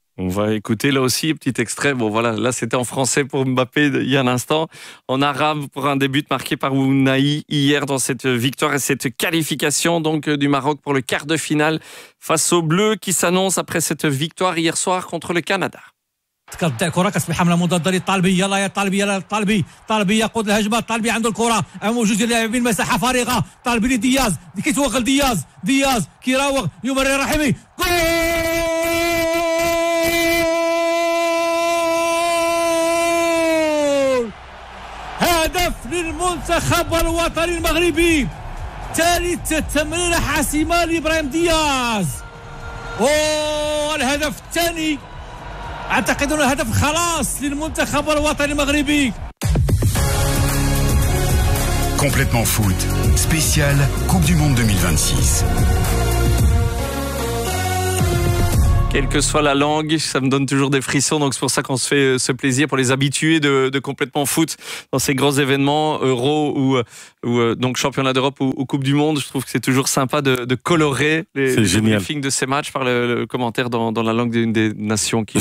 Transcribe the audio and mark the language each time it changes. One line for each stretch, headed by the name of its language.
French: On va écouter là aussi un petit extrait. Bon voilà, là c'était en français pour Mbappé il y a un instant. En arabe pour un début marqué par Ounaï hier dans cette victoire et cette qualification donc du Maroc pour le quart de finale face aux Bleus qui s'annonce après cette victoire hier soir contre le Canada.
Arabic: تكبت الكره كتصبح حمله مضاده للطالبي يلا يا طالبي يلا الطالبي طالبي يقود الهجمه طالبي عنده الكره موجود اللاعبين مساحه فارغه طالبي لدياز كيتوغل دياز كيراوغ يمرر رحيمي جول هدف للمنتخب الوطني المغربي ثالث تمريره حاسمه لابراهيم دياز او الهدف الثاني اعتقد انه هدف خلاص للمنتخب الوطني المغربي
French: complètement foot spécial coupe du monde 2026 Quelle que soit la langue, ça me donne toujours des frissons. Donc c'est pour ça qu'on se fait ce plaisir pour les habitués de complètement foot dans ces grands événements, Euro ou donc championnat d'Europe ou Coupe du Monde. Je trouve que c'est toujours sympa de colorer les briefings de ces matchs par le commentaire dans la langue d'une des nations qui.